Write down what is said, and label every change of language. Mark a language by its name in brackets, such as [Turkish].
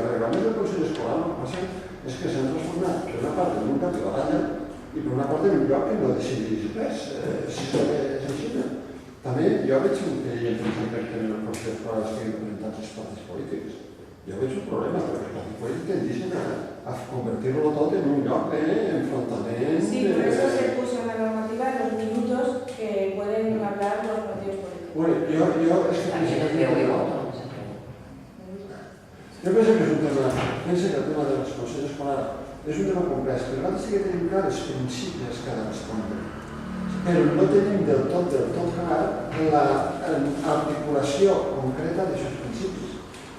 [Catalan] El reglament del Consell Escolar el que passa és que s'han transformat per una part en un cap de baralla i per una part en un lloc que no decideix res, si és així. També jo veig que hi ha en el Consell Escolar estiguen representats els partits polítics. Jo veig un problema, perquè els partits polítics tendeixen a convertir-lo tot en un lloc d'enfrontament. [Spanish] Sí, por eso se puso en la normativa los minutos que pueden hablar los partidos políticos. Bueno, yo es que [Catalan] jo penso que és un tema, penso que el tema dels consells escolars és un tema complex, però nosaltres sí que tenim clar els principis que ha de respondre, però no tenim del tot clar l'articulació concreta d'aquests principis.